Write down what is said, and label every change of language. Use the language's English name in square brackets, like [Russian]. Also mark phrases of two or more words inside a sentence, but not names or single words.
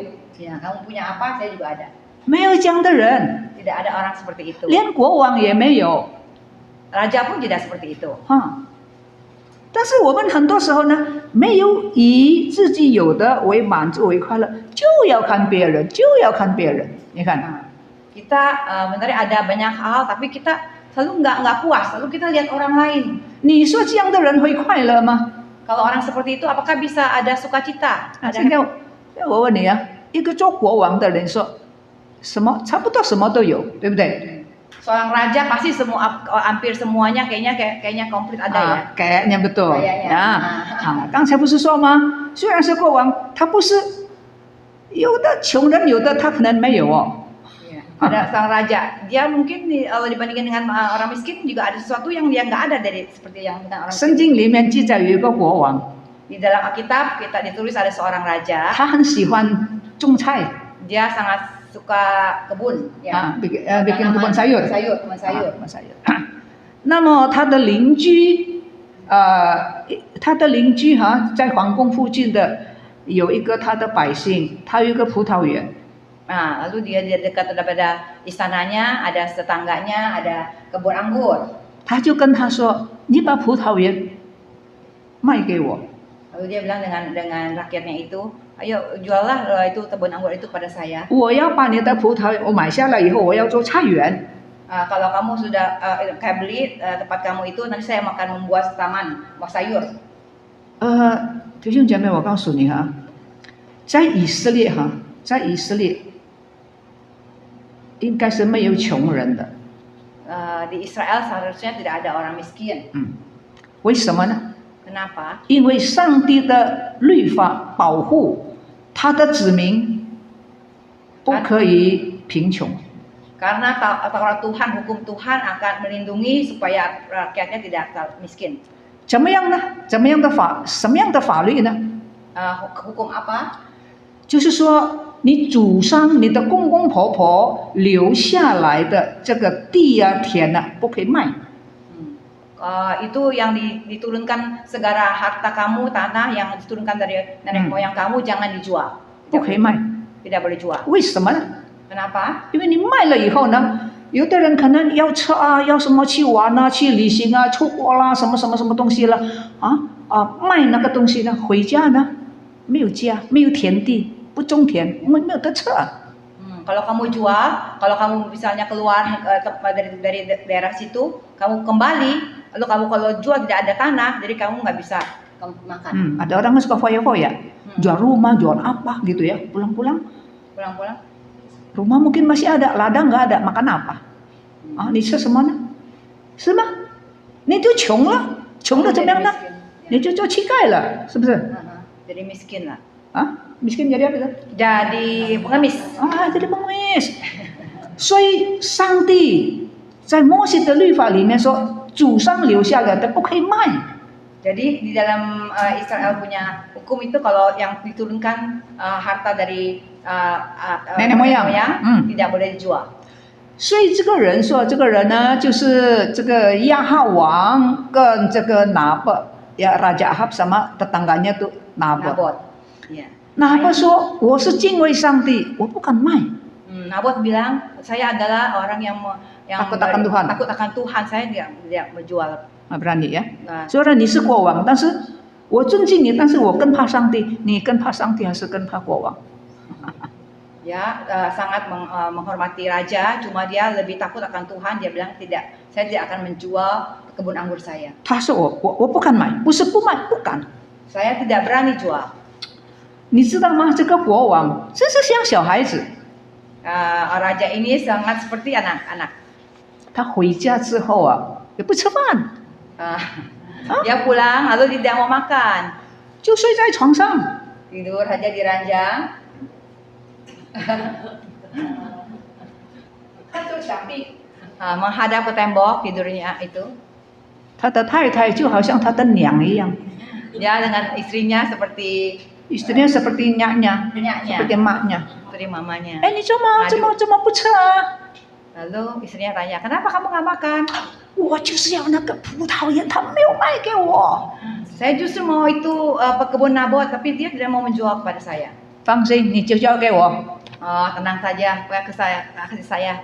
[Indonesian] Ya, kamu punya apa, saya juga ada. [Chinese] 没有这样的人， [Indonesian] Tidak ada orang seperti itu. [Chinese] 连国王也没有， [Indonesian] Raja pun tidak seperti itu. 哈。 [Chinese] 但是我们很多时候呢，没有以自己有的为满足为快乐，就要看别人，就要看别人。你看， [Indonesian] Nah, kita benar ada banyak hal, tapi kita selalu nggak puas. Lalu kita lihat orang lain. [Chinese] 你说这样的人会快乐吗？ [Indonesian] Kalau orang seperti itu, apakah bisa ada sukacita? 啊， Ada [Chinese] 现在我问你啊，一个做国王的人说，什么差不多什么都有，对不对？ [Indonesian] seorang raja pasti hampir semuanya kayaknya komplit ada ya. 啊，kayaknya betul. Kayaknya. [Chinese] 啊，刚才不是说吗？虽然是国王，他不是有的穷人，有的他可能没有哦。 [Indonesian] Iya. Ada sang raja, dia mungkin kalau dibandingkan dengan orang miskin juga ada sesuatu yang dia nggak ada dari seperti yang dengan orang [Chinese] 圣经里面记载有一个国王， [Indonesian] Di dalam Alkitab kita ditulis ada seorang raja, [Chinese] 他很喜欢种菜 [Indonesian] dia sangat suka kebun, 啊 ya. ，bikin kebun sayur， kebun sayur. kebun sayur。 [Chinese] 那么他的邻居，在皇宫附近的有一个他的百姓，他有一个葡萄园。 [Indonesian] Nah, lalu dia dekat daripada istananya, ada tetangganya, ada kebun anggur. [Chinese] 他就跟他说：“你把葡萄园卖给我。” [Indonesian] Lalu dia bilang dengan rakyatnya itu, ayo juallah itu kebun anggur itu pada saya. [Chinese] 我要把你的葡萄园我买下来以后，我要做菜园。 [Indonesian] Kalau kamu sudah kayak beli tempat kamu itu, nanti saya akan membuat taman, buah sayur. [Chinese] 弟兄姐妹，我告诉你哈，在以色列哈，在以色列应该是没有穷人的。 [Indonesian] Di Israel seharusnya tidak ada orang miskin. [Chinese] 为什么呢？ [Indonesian] Kenapa? [Chinese] 因为上帝的律法保护他的子民不可以贫穷。 [Indonesian] Karena Taurat Tuhan, hukum Tuhan akan melindungi supaya rakyatnya tidak miskin. [Chinese] 怎么样呢？什么样的法律呢？ [Indonesian] Hukum apa? [Chinese] 就是说，你祖上、你的公公婆婆留下来的这个地啊、田啊，不可以卖。 [Indonesian] Itu yang diturunkan segala harta kamu, tanah yang diturunkan dari nenek moyang kamu jangan dijual. [Chinese] 不可以卖， [Indonesian] Tidak boleh jual. [Chinese] 为什么呢？ [Indonesian] Kenapa? [Chinese] 因为你卖了以后呢，有的人可能要车啊，要什么去玩啊、去旅行啊、出国啦，什么东西了卖那个东西呢，回家呢没有家，没有田地，不种田，没有得吃。 [Indonesian] Kalau kamu jual, kalau kamu misalnya keluar dari daerah situ, kamu kembali, lalu kamu kalau jual tidak ada tanah, jadi kamu nggak bisa makan. Ada orang yang suka foya-foya, jual rumah, jual apa gitu ya, pulang-pulang. Pulang-pulang. Rumah mungkin masih ada, ladang nggak ada, makan apa? [Chinese] 你吃什么呢？是吗？你就穷了，穷了怎么样呢？你就做乞丐了，是不是？ [Indonesian] Jadi miskin lah. miskin jadi apa itu？ Jadi pengemis. jadi pengemis。 [Chinese] 所以上帝在摩西的律法里面说，祖上留下来的不可以卖。 [Indonesian] Jadi di dalam Israel punya hukum itu kalau yang diturunkan harta dari nenek moyang tidak boleh dijual. [Chinese] 所以这个人说，这个人呢，就是这个亚哈王跟这个拿伯 [Indonesian] Raja Ahab sama tetangganya tuh Nabot. [Chinese] Nabot 说，我是敬畏上帝，我不敢卖。 [Indonesian] Nabot bilang, saya adalah orang yang takut akan Tuhan. Takut akan Tuhan, saya tidak menjual. berani ya. [Chinese] 虽然你是国王，但是我尊敬你，但是我更怕上帝。你更怕上帝还是更怕国王？ [Indonesian] Ya, sangat menghormati raja, cuma dia lebih takut akan Tuhan. Dia bilang tidak, saya tidak akan menjual kebun anggur saya. [Chinese] 他说我不敢买，不是不卖，不敢。 [Indonesian] Saya tidak berani jual. [Chinese] 你知道吗？这个国王真是像小孩子。 [Indonesian] Raja ini sangat seperti anak-anak. [Chinese] 他回家之后啊，也不吃饭。 [Indonesian] Dia pulang lalu tidak mau makan. [Chinese] 就睡在床上。 [Indonesian] Tidur saja di ranjang. Menghadap ke tembok tidurnya itu. [Chinese] 他的太太就好像他的娘一样。 [Indonesian] Dia dengan istrinya seperti Istrinya seperti nyaknya, Nyaknya, seperti maknya. seperti mamanya. [Chinese] 哎，你怎么不吃啊？ [Indonesian] Lalu istrinya tanya, kenapa kamu nggak makan? [Chinese] 我就是要那个葡萄园，他没有卖给我。 [Indonesian] Saya justru mau itu kebun Nabot, tapi dia tidak mau menjual kepada saya. [Chinese] 放心，你就交给我。 [Indonesian] Oh, tenang saja, kasih saya.